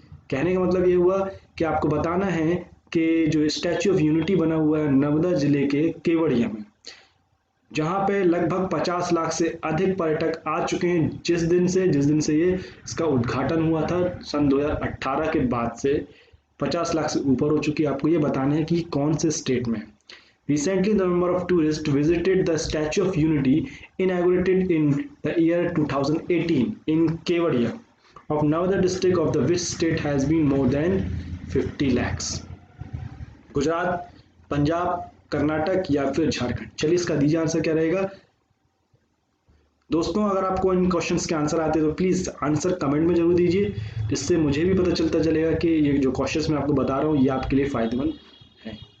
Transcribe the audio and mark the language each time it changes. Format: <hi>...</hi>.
<hi>कहने का मतलब ये हुआ कि आपको बताना है कि जो स्टैच्यू ऑफ यूनिटी बना हुआ है नर्मदा जिले के केवड़िया में, जहाँ पे लगभग 50 लाख से अधिक पर्यटक आ चुके हैं जिस दिन से ये इसका उद्घाटन हुआ था सन 2018 के बाद से 50 लाख से ऊपर हो चुकी है। आपको ये बताना है कि कौन से स्टेट में।</hi> <en>Recently, the number of tourists visited the Statue of Unity, inaugurated in the year 2018 in Kevadia of Navada district of the which state has been more than 50 lakhs.</en> <hi>Gujarat, Punjab, Karnataka या फिर झारखंड। चलिए इसका दीजिए आंसर क्या रहेगा। दोस्तों अगर आपको इन क्वेश्चंस के आंसर आते हैं तो प्लीज आंसर कमेंट में जरूर दीजिए, जिससे मुझे भी पता चलता चलेगा कि ये जो क्वेश्चंस मैं आपको बता रहा हूँ ये आपके लिए फायदेमंद है।</hi>